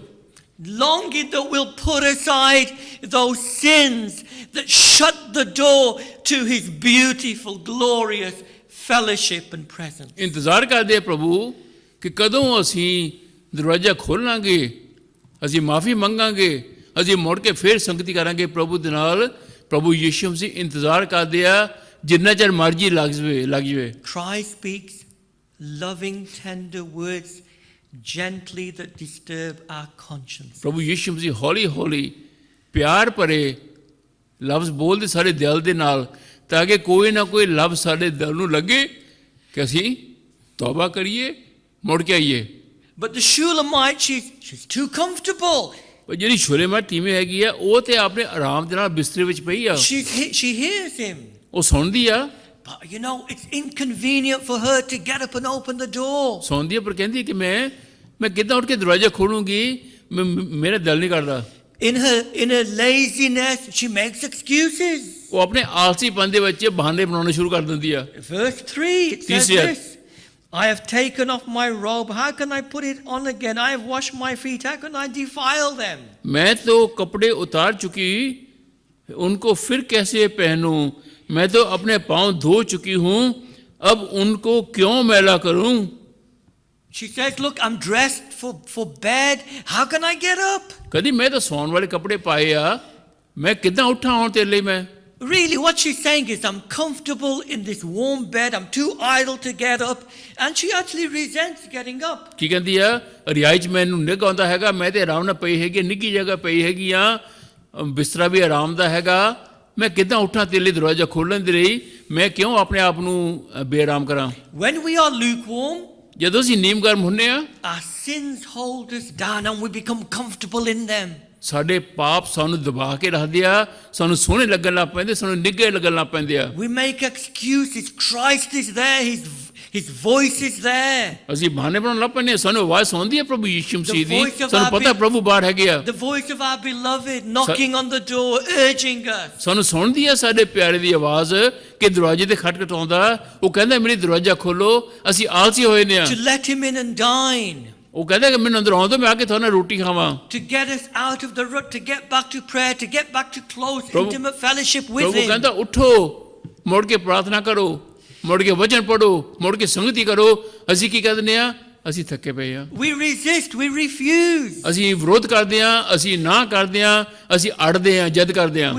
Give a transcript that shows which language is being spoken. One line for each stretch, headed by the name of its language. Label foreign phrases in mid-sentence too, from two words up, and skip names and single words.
English: Longing that we'll put aside those sins that shut the door to his beautiful, glorious fellowship and presence.
Punjabi: ਇੰਤਜ਼ਾਰ ਕਰਦੇ ਆ ਪ੍ਰਭੂ ਕਿ ਕਦੋਂ ਅਸੀਂ ਦਰਵਾਜ਼ਾ ਖੋਲ੍ਹਾਂਗੇ, ਅਸੀਂ ਮਾਫੀ ਮੰਗਾਂਗੇ, ਅਸੀਂ ਮੁੜ ਕੇ ਫਿਰ ਸੰਗਤੀ ਕਰਾਂਗੇ ਪ੍ਰਭੂ ਦੇ ਨਾਲ। ਪ੍ਰਭੂ ਯੀਸ਼ੂ ਮਸੀਹ ਇੰਤਜ਼ਾਰ ਕਰਦੇ ਆ ਜਿੰਨਾ ਚਿਰ ਮਰਜ਼ੀ ਲੱਗ ਜਾਵੇ।
English: Christ speaks loving, tender words gently that disturb our conscience.
Punjabi: ਪ੍ਰਭੂ ਯੀਸ਼ੂ ਮਸੀਹ ਹੌਲੀ ਹੌਲੀ ਪਿਆਰ ਭਰੇ ਲਫ਼ਜ਼ ਬੋਲਦੇ ਸਾਡੇ ਦਿਲ ਦੇ ਨਾਲ, ਤਾਂ ਕਿ ਕੋਈ ਨਾ ਕੋਈ ਲਫ਼ਜ਼ ਸਾਡੇ ਦਿਲ ਨੂੰ ਲੱਗੇ ਕਿ ਅਸੀਂ ਤੌਬਾ ਕਰੀਏ, ਮੁੜ ਕੇ ਆਈਏ।
English: But the Shulamite, she's too comfortable.
Punjabi: ਪਰ ਜਿਹੜੀ ਸ਼ੁਲੇਮਾ ਟੀਮੇ ਹੈਗੀ ਆ, ਉਹ ਤੇ ਆਪਣੇ ਆਰਾਮ ਦੇ ਨਾਲ ਬਿਸਤਰੇ ਵਿੱਚ ਪਈ ਆ,
English: She hears him.
Punjabi: ਉਹ ਸੁਣਦੀ ਆ।
English: But you know, it's inconvenient for her to get up and open the door.
Punjabi: ਸੁਣਦੀ ਆ ਪਰ ਕਹਿੰਦੀ ਕਿ ਮੈਂ ਕਿੱਦਾਂ ਉੱਠ ਕੇ ਦਰਵਾਜ਼ਾ ਖੋਲੂੰਗੀ, ਮੇਰਾ ਦਿਲ ਨਹੀਂ ਕਰਦਾ।
English: In her laziness, she makes excuses.
Punjabi: ਉਹ ਆਪਣੇ ਆਲਸੀਪਨ ਦੇ ਵਿੱਚ ਬਹਾਨੇ ਬਣਾਉਣੇ ਸ਼ੁਰੂ ਕਰ ਦਿੰਦੀ ਆ।
English: Verse 3, it says
Punjabi: ਤੀਸਰੀ ਆਇਤ।
English: this. I have taken off my robe. How can I put it on again? I have washed my feet. How can I defile them?
Hindi: मैं तो कपड़े उतार चुकी, उनको फिर कैसे पहनूं? मैं तो अपने पांव धो चुकी हूं, अब उनको क्यों मैला करूं?
English: She says, look, I'm dressed for bed. How can I get up?
Punjabi: ਕਦੀ ਮੈਂ ਤੋ ਸੌਣ ਵਾਲੇ ਕੱਪੜੇ ਪਾਏ ਆ, ਮੈਂ
Hindi: कितना उठा हूं तेरे लिए मैं।
English: Really, what she's saying is, I'm comfortable in this warm bed. I'm too idle to get up. And she actually resents getting up.
Punjabi: ਕੀ ਕਹਿੰਦੀ ਆ, ਰਿਆਇ 'ਚ ਮੈਨੂੰ ਨਿੱਘ ਆਉਂਦਾ ਹੈਗਾ, ਮੈਂ ਤੇ ਆਰਾਮ ਨਾਲ ਪਈ ਹੈਗੀ, ਨਿੱਘੀ ਜਗ੍ਹਾ ਪਈ ਹੈਗੀ ਆ, ਬਿਸਤਰਾ ਵੀ ਆਰਾਮ ਦਾ ਹੈਗਾ, ਮੈਂ ਕਿੱਦਾਂ ਉੱਠਾਂ ਤੇਰੇ ਲਈ ਦਰਵਾਜ਼ਾ ਖੋਲ੍ਹਣ ਦੇ ਲਈ, ਮੈਂ ਕਿਉਂ ਆਪਣੇ ਆਪ ਨੂੰ ਬੇਆਰਾਮ ਕਰਾਂ।
English: When we are lukewarm,
Punjabi: ਜਦੋਂ ਅਸੀਂ ਨੀਮ ਗਰਮ ਹੁੰਨੇ ਆ,
English: our sins hold us down and we become comfortable in them.
Punjabi: ਸਾਡੇ ਪਾਪ ਸਾਨੂੰ ਦਬਾ ਕੇ ਰੱਖਦੇ ਆ, ਸਾਨੂੰ ਸੋਹਣੇ ਲੱਗਣ ਲੱਗ ਪੈਂਦੇ, ਸਾਨੂੰ ਨਿੱਘੇ ਲੱਗਣ ਲੱਗ ਪੈਂਦੇ ਆ।
English: We make excuses. Christ is there. His voice is there.
Punjabi: ਅਸੀਂ ਬਹਾਨੇ ਬਣਾਉਣ ਲੱਗ ਪੈਂਦੇ ਆ, ਸਾਨੂੰ ਆਵਾਜ਼ ਸੁਣਦੀ ਹੈ ਪ੍ਰਭੂ ਯੀਸ਼ੂ ਮਸੀਹ ਦੀ,
English: voice of
Punjabi: ਸਾਨੂੰ
English: our
Punjabi: ਪਤਾ ਪ੍ਰਭੂ ਬਾਹਰ ਹੈਗੇ ਆ,
English: The voice of our beloved knocking on the door, urging us.
Punjabi: ਸਾਨੂੰ ਸੁਣਦੀ ਆ ਸਾਡੇ ਪਿਆਰੇ ਦੀ ਆਵਾਜ਼ ਕਿ ਦਰਵਾਜ਼ੇ ਤੇ ਖਟਖਟਾਉਂਦਾ, ਉਹ ਕਹਿੰਦਾ ਮੇਰੀ ਦਰਵਾਜ਼ਾ ਖੋਲੋ, ਅਸੀਂ ਆਲਸੀ ਹੋਏ ਨੇ ਆ।
English: To let him in and dine.
Punjabi: ਉਹ ਕਹਿੰਦਾ ਕਿ ਮੈਨੂੰ ਅੰਦਰ ਆਉਣ ਦਿਓ, ਮੈਂ ਆ ਕੇ ਤੁਹਾਡੇ ਨਾਲ ਰੋਟੀ ਖਾਵਾਂ।
English: To get us out of the rut, to get back to prayer, to get back to close,
Punjabi: ਪ੍ਰਭੂ-
English: intimate fellowship with
Punjabi: ਪ੍ਰਭੂ
English: him.
Punjabi: ਕਹਿੰਦਾ ਉੱਠੋ, ਮੁੜ ਕੇ ਪ੍ਰਾਰਥਨਾ ਕਰੋ, ਮੁੜ ਕੇ ਵਚਨ ਪੜੋ, ਮੁੜ ਕੇ ਸੰਗਤੀ ਕਰੋ। ਅਸੀਂ ਕੀ ਕਹਿੰਦੇ ਆ, ਅਸੀਂ ਥੱਕੇ ਪਏ ਆ,
English: We resist, we refuse.
Punjabi: ਅਸੀਂ ਵਿਰੋਧ ਕਰਦੇ ਆ, ਅਸੀਂ ਨਾ ਕਰਦੇ ਆ, ਅਸੀਂ ਅੜਦੇ ਆ, ਜਦ ਕਰਦੇ ਆ।